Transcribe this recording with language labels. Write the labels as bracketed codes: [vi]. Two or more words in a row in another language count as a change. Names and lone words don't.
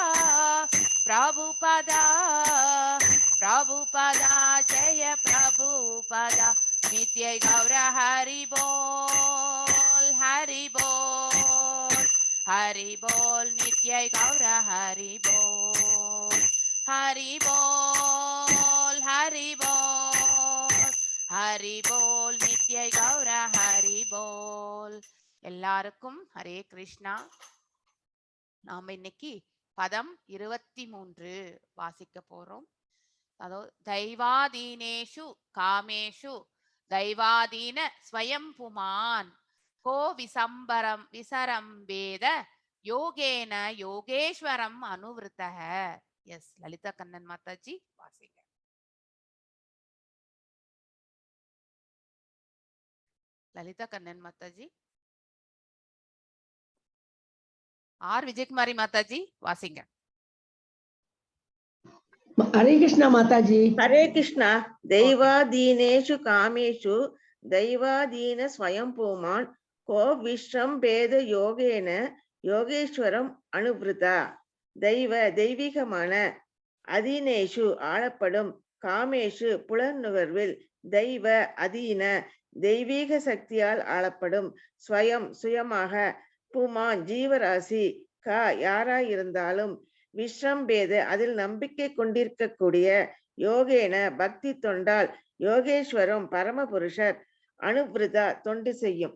[sa] जय प्रभुपदा नित्य गौर हरि बोल हरि बोल नित्य गौर हरि बोल हरि बोल नित्य गौर हरि बोल। [ta] எல்லாருக்கும் ஹரே கிருஷ்ணா. நாம இன்னைக்கு பதம் 23 வாசிக்க போறோம். [sa] அதாவது दैवाधीनेषु कामेषु दैवाधीन स्वयं पुमान् को विश्रम्भेत योगेन योगेश्वरम् अनुवृत्तक. [ta] எஸ், லலிதா கண்ணன் மாதாஜி வாசிங்க. லலிதா கண்ணன் மாதாஜி. ஆர் விஜயகுமாரி மாதாஜி வாசிங்க. [hi] हरे कृष्णा माताजी. हरे कृष्णा. [sa] दैवादीनेषु कामेषु दैवादीन स्वयं पुमान् को विश्रम्भेद योगेन योगेश्वरम् अनुवृत्ता. [ta] தெய்வீகமான, அதீனேஷு ஆளப்படும், காமேஷு புலனுகர்வில், தெய்வ அதீன தெய்வீக சக்தியால் ஆளப்படும், ஸ்வயம் சுயமாக, புமான் ஜீவராசி, யாராயிருந்தாலும், விஸ்ரம்பேத அதில் நம்பிக்கை கொண்டிருக்கக்கூடிய, யோகேன பக்தி தொண்டால், யோகேஸ்வரம் பரமபுருஷர், அனுவிருதா தொண்டு செய்யும்.